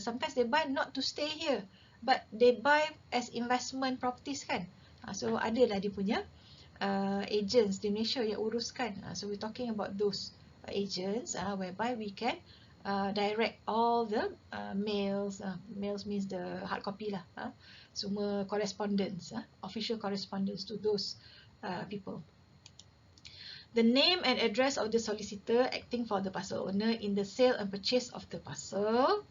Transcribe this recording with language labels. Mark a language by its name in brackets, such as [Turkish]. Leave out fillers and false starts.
[English] Sometimes they buy not to stay here, but they buy as investment properties kan. [Malay] So adalah dia punya agents di Malaysia yang uruskan. [English] So we're talking about those agents whereby we can direct all the mails. Mails means the hard copy lah. Semua correspondence, official correspondence to those people. The name and address of the solicitor acting for the parcel owner in the sale and purchase of the parcel.